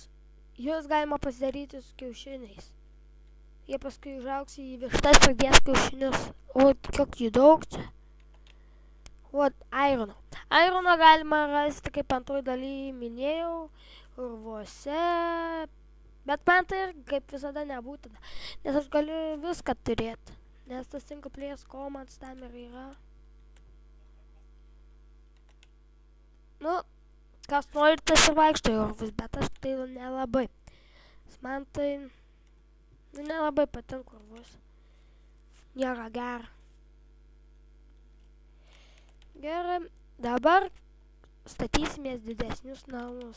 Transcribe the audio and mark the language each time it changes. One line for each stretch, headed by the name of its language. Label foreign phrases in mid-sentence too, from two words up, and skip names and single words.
Lithuanian: Jūs galima pasidaryti su kiaušiniais. Jie paskui užaugs į vištas, pradės kiaušinius. Kiek jų daug čia. Irono. Irono galima rasti, kaip antroji daly minėjau, urvuose. Bet man tai ir kaip visada nebūtina. Nes aš galiu viską turėti. Nes tas
English: single players commands
Lithuanian: tam ir yra. Nu, kas nori, tas ir vaikšto į urvus, bet aš tai nelabai. Man tai nelabai patinka urvus. Nėra gera. Gerai, dabar statysimės didesnius namus.